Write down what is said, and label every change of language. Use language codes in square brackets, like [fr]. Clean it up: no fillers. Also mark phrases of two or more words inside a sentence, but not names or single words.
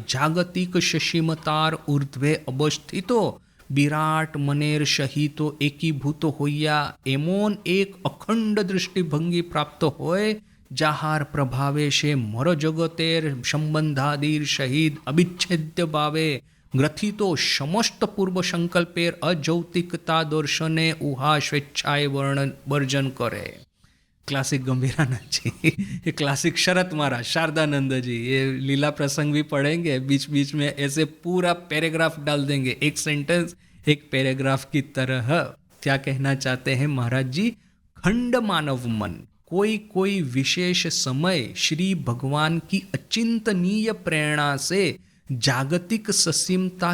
[bn] জাগতিক সসীমতার ঊর্ধ্বে অবস্থিত বিরাট মনের সহিত একীভূত হইয়া এমন এক অখণ্ড দৃষ্টিভঙ্গি প্রাপ্ত হয় যাহার প্রভাবে সে মর জগতের সম্বন্ধাদির সহিত অবিচ্ছেদ্য ভাবে গ্রথিত সমস্ত পূর্ব সংকল্পের অযৌক্তিকতা দর্শনে উহা স্বেচ্ছায় বর্জন করে। [hi] क्लासिक गंभीरानंद जी, ये क्लासिक शरत महाराज, शारदानंद जी, ये लीला प्रसंग भी पढ़ेंगे, बीच बीच में ऐसे पूरा पैराग्राफ डाल देंगे, एक सेंटेंस एक पैराग्राफ की तरह। क्या कहना चाहते हैं महाराज जी? खंड मानव मन कोई कोई विशेष समय श्री भगवान की अचिंतनीय प्रेरणा से जागतिक ससीमता